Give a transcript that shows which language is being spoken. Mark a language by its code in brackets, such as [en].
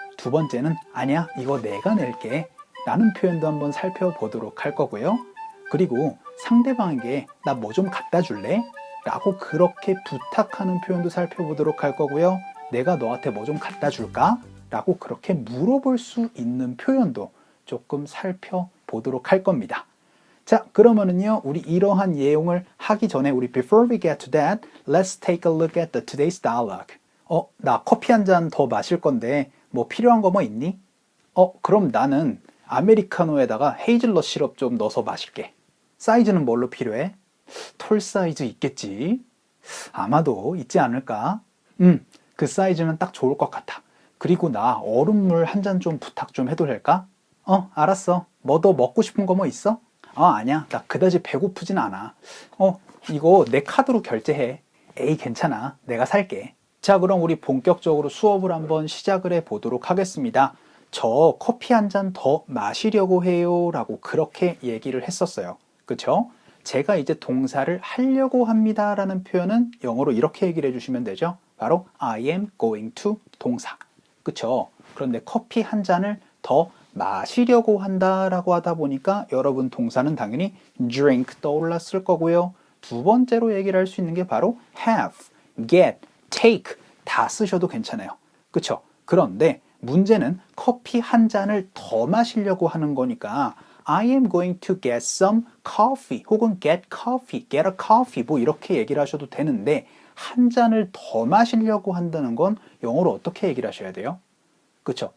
[ko] 두 번째는 아니야, 이거 내가 낼게 라는 표현도 한번 살펴보도록 할 거고요. 그리고 상대방에게 나 뭐 좀 갖다 줄래? 라고 그렇게 부탁하는 표현도 살펴보도록 할 거고요. 내가 너한테 뭐 좀 갖다 줄까? 라고 그렇게 물어볼 수 있는 표현도 조금 살펴보도록 할 겁니다. 자, 그러면은요, 우리 이러한 내용을 하기 전에 우리 [en] before we get to that, let's take a look at the today's dialogue. [ko] 나 커피 한 잔 더 마실 건데 뭐 필요한 거 뭐 있니? 그럼 나는 아메리카노에다가 헤이즐넛 시럽 좀 넣어서 마실게. 사이즈는 뭘로 필요해? 톨 사이즈 있겠지? 아마도 있지 않을까? 그 사이즈면 딱 좋을 것 같아. 그리고 나 얼음물 한 잔 좀 부탁 좀 해도 될까? 알았어. 뭐 더 먹고 싶은 거 뭐 있어? 아니야. 나 그다지 배고프진 않아. 이거 내 카드로 결제해. 에이, 괜찮아. 내가 살게. 자, 그럼 우리 본격적으로 수업을 한번 시작을 해 보도록 하겠습니다. 저 커피 한 잔 더 마시려고 해요. 라고 그렇게 얘기를 했었어요. 그쵸? 제가 이제 동사를 하려고 합니다 라는 표현은 영어로 이렇게 얘기를 해주시면 되죠. 바로 [en] I am going to 동사. [ko] 그쵸? 그런데 커피 한 잔을 더 마시려고 한다 라고 하다 보니까 여러분 동사는 당연히 drink 떠올랐을 거고요. 두 번째로 얘기를 할 수 있는 게 바로 have, get, take 다 쓰셔도 괜찮아요. 그쵸? 그런데 문제는 커피 한 잔을 더 마시려고 하는 거니까 [en] I am going to get some coffee [ko] 혹은 [en] get coffee, get a coffee [ko] 뭐 이렇게 얘기를 하셔도 되는데 한 잔을 더 마시려고 한다는 건 영어로 어떻게 얘기를 하셔야 돼요? 그쵸?